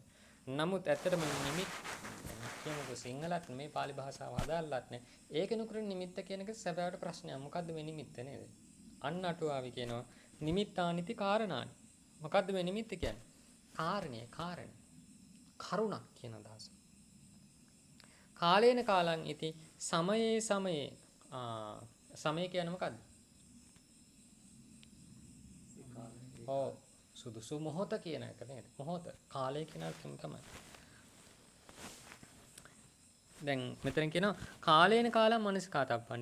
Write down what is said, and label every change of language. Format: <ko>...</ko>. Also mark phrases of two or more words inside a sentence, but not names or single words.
<si>නමුත් ඇත්තටම නිමිත් කියමුකෝ සිංහලත් මේ pāli භාෂාව අදාළත් නේ. ඒකෙනුකර නිමිත්ත කියන එක සැබෑවට ප්‍රශ්නයක්. මොකද්ද මේ නිමිත්ත නේද? අන්න අටුවාවි කියනවා</si> <pi>නිමිත්තානිති කාරණානි.</pi> <si>මොකද්ද මේ නිමිත්ත කියන්නේ? කාරණේ කරුණක් කියන අදහස.</si> <pi>කාලේන කාලං ඉති සමයේ</pi> <si>සමය කියන්නේ මොකද්ද? ඔව් සුදුසු මොහොත කියන එක නේද? මොහොත කාලය කියන අර්ථයෙන් තමයි. දැන් මෙතන කියනවා</si> <pi>කාලේන කාලම් මනසිකාතබ්බානි.</pi>